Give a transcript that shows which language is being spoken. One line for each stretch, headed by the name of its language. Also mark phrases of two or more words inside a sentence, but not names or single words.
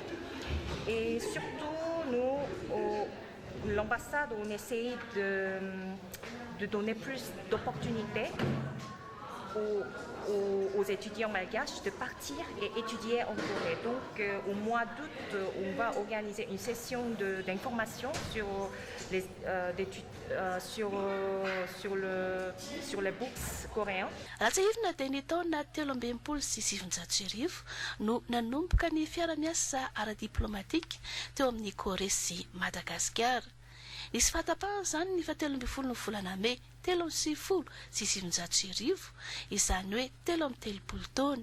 French: Et surtout, nous, l'ambassade, on essaye de donner plus d'opportunités aux étudiants malgaches de partir et étudier en Corée. Donc au mois d'août, on va organiser une session d'information sur les books coréens.
Malagasy: Raha tsy hirina dia ny taona 13 no nanomboka ny fiara-miasa ara-diplomatika teo amin'ny Korea sy Madagasikara. Nisy fahatapahan izany ny 17 ny volana May 1970 izany hoe 13 taona.